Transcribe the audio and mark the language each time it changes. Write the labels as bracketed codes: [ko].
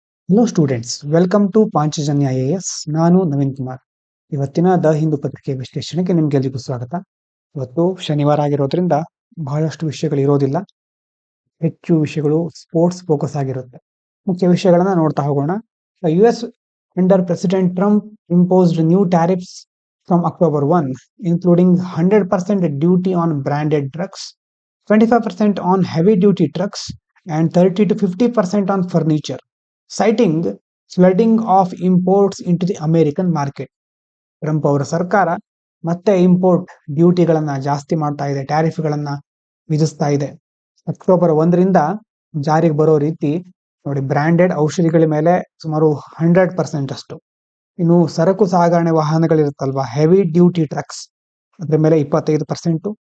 [en] Hello students, welcome to Panchajanya IAS. ನಾನು ನವೀನ್ ಕುಮಾರ್. [kn] ಇವತ್ತಿನ the Hindu ಪತ್ರಿಕೆ ವಿಶ್ಲೇಷಣೆಗೆ ನಿಮ್ಗೆಲ್ಲರಿಗೂ ಸ್ವಾಗತ. ಇವತ್ತು ಶನಿವಾರ ಆಗಿರೋದ್ರಿಂದ ಬಹಳಷ್ಟು ವಿಷಯಗಳು ಇರೋದಿಲ್ಲ. ಹೆಚ್ಚು ವಿಷಯಗಳು ಸ್ಪೋರ್ಟ್ಸ್ ಫೋಕಸ್ ಆಗಿರುತ್ತೆ. ಮುಖ್ಯ ವಿಷಯಗಳನ್ನ ನೋಡ್ತಾ ಹೋಗೋಣ. [en] US under President Trump imposed new tariffs from October 1, including 100% duty on branded drugs, 25% on heavy duty trucks, and 30 to 50% on furniture, citing flooding of imports into the American market. [kn] Trump ಅವರ ಸರ್ಕಾರ ಮತ್ತೆ import ಡ್ಯೂಟಿಗಳನ್ನ ಜಾಸ್ತಿ ಮಾಡ್ತಾ ಇದೆ, ಟ್ಯಾರಿಫ್ಗಳನ್ನ ವಿಧಿಸ್ತಾ ಇದೆ. October 1ರಿಂದ ಜಾರಿಗೆ ಬರೋ ರೀತಿ ನೋಡಿ. ಬ್ರಾಂಡೆಡ್ ಔಷಧಿಗಳ ಮೇಲೆ ಸುಮಾರು 100% ಅಷ್ಟು. ಇನ್ನು ಸರಕು ಸಾಗಣೆ ವಾಹನಗಳಿರುತ್ತಲ್ವಾ, ಹೆವಿ ಡ್ಯೂಟಿ ಟ್ರಕ್ಸ್, ಅದ್ರ ಮೇಲೆ 25%.